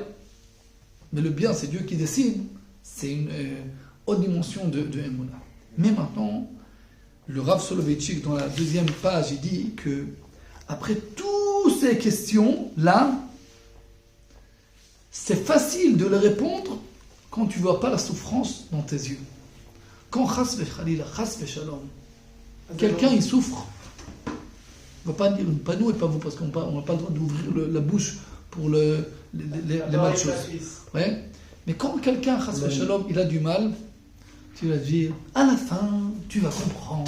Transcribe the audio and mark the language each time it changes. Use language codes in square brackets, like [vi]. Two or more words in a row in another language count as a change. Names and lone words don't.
[fr] Mais le bien, c'est Dieu qui décide. C'est une haute dimension de Emouna. Mais maintenant, le Rav Soloveitchik, dans la deuxième page, il dit que après toutes ces questions-là, c'est facile de les répondre quand tu ne vois pas la souffrance dans tes yeux. Quand [he] חס וחלילה, חס ושלום, [fr] quelqu'un il souffre, on ne va pas dire, pas nous et pas vous, parce qu'on n'a pas le droit d'ouvrir la bouche pour les mal choses. Ouais. Mais quand quelqu'un, [he] חס ושלום, [fr] il a du mal, tu vas dire, à la fin, tu vas comprendre.